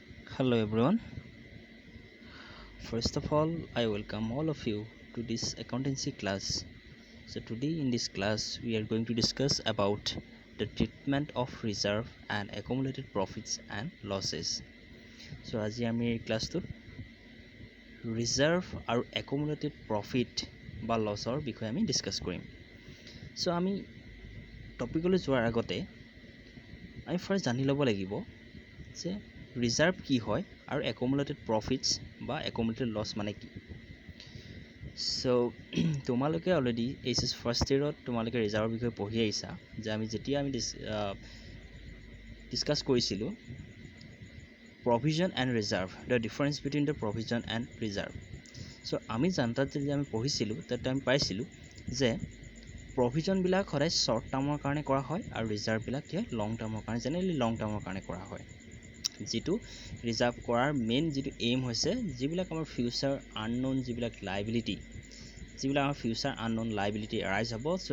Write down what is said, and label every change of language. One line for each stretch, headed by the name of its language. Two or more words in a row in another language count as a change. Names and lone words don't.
English: Hello everyone. First of all, I welcome all of you to this accountancy class. So today in this class we are going to discuss about the treatment of reserve and accumulated profits and losses.
Assamese: So আজি আমি এই ক্লাছটোত reserve আৰু
English: accumulated profit
Assamese: বা লছৰ বিষয়ে আমি ডিসকাস কৰিম। সো আমি টপিকলৈ যোৱাৰ আগতে আমি ফাৰ্স্ট জানি ল'ব লাগিব যে ৰিজাৰ্ভ কি হয় আৰু
English: accumulated profits
Assamese: বা
English: accumulated loss
Assamese: মানে কি। সো তোমালোকে অলৰেডি
English: HS first yearত
Assamese: তোমালোকে ৰিজাৰ্ভৰ বিষয়ে পঢ়ি আহিছা যে আমি যেতিয়া আমি ডিসকাস কৰিছিলোঁ
English: provision and reserve, the difference between the provision and reserve.
Assamese: So আমি জানতাত যে আমি পঢ়িছিলোঁ তাতে আমি পাইছিলোঁ যে provision বিলাক সদায় short টাৰ্মৰ কাৰণে কৰা হয় আৰু reserve বিলাক কি লং টাৰ্মৰ কাৰণে জেনেৰেলি লং টাৰ্মৰ কাৰণে কৰা হয়। যেটো ৰিজাৰ্ভ কৰাৰ মেইন যেটো এম হৈছে যিবিলাক আমাৰ
English: future unknown
Assamese: যিবিলাক লাইবিলিটি যিবিলাক আমাৰ
English: future unknown liability arise
Assamese: হ'ব সো